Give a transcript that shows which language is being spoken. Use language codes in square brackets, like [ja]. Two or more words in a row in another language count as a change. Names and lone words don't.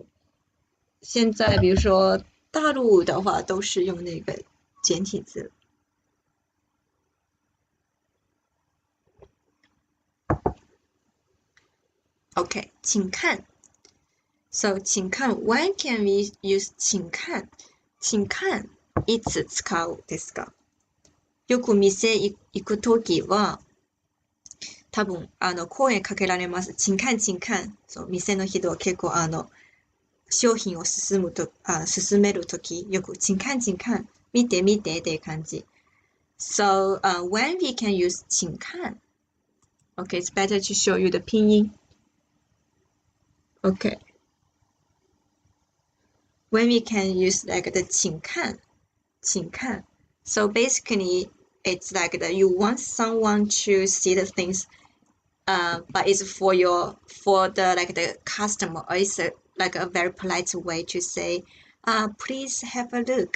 [zh] 现在比如说大陆的话都是用那个简体字。 [en] Okay, 请看。So, 请看 when can we use [zh] 请看請看 [ja] いつ使うですか？よく店行くときは、多分、声かけられます。 [zh] 请看请看。 [ja] そう、店の人は結構、商品を進めるとき、よく、 [zh] 请看请看。 [ja] 見て見てっていう感じ。 [en] So, when we can use 请看 Okay, it's better to show you the 拼音。Okay. When we can use like the 请看 So basically, it's like that you want someone to see the things, but it's for the like the customer, or it's like a very polite way to say, please have a look.